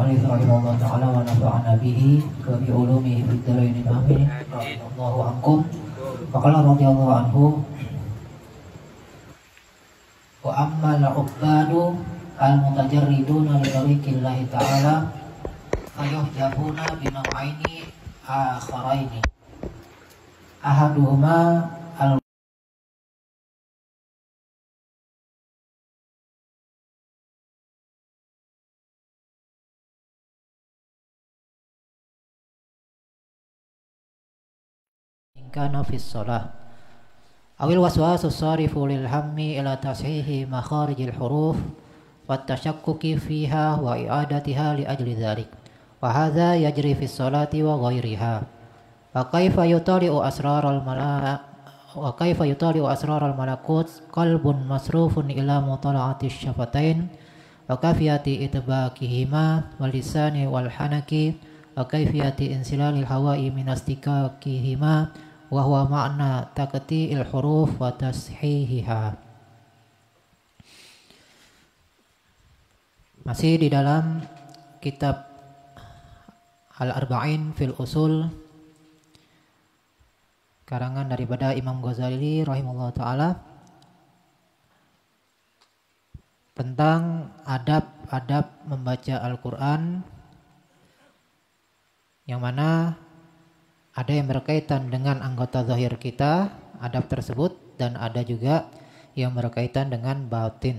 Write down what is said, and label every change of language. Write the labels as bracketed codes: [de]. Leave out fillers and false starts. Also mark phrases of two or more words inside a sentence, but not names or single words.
[ar] المؤلف رحمه الله تعالى ونفعنا به وبعلومه في الدارين آمين رضي الله عنكم وقال رضي الله عنه وأما العباد المتجردون لطريق الله تعالى فيحجبون بنوعين آخرين أحدهما كان في الصلاة أو الوسواس الصارف للهم إلى تصحيح مخارج الحروف والتشكك فيها وإعادتها لأجل ذلك وهذا يجري في الصلاة وغيرها وكيف يطالع أسرار ملكوت قلب مصروف إلى مطالعة الشفتين وكيفية إطباقهما واللسان والحنك وكيفية انسلال الهواء من اصطكاكهما وهو معنى تقطيع الحروف وتصحيحها. [ms] Masih di dalam kitab Al-Arba'in fil Usul karangan daripada Imam Ghazali [ar] رحمه الله تعالى [ms] tentang adab-adab membaca Al-Quran, yang mana ada yang berkaitan dengan anggota zahir kita, adab tersebut, dan ada juga yang berkaitan dengan batin.